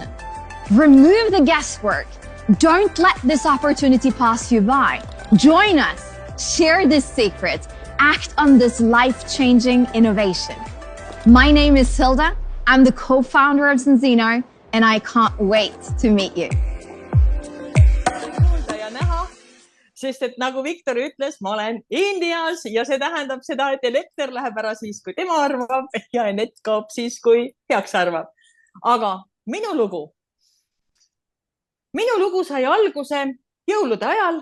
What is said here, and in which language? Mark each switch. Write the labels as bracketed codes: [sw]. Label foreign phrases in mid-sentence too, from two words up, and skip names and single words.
[en] Remove the guesswork. Don't let this opportunity pass you by. Join us. Share this secret. Act on this life-changing innovation. My name is Hilda. I'm the co-founder of Zenzino, and I can't wait to meet you. [et] Sest et nagu Viktor ütles, ma olen Indias ja see tähendab seda, et elekter läheb ära siis, kui tema arvab ja net kaob siis, kui peaks arvab. Aga minu lugu sai alguse jõulude ajal.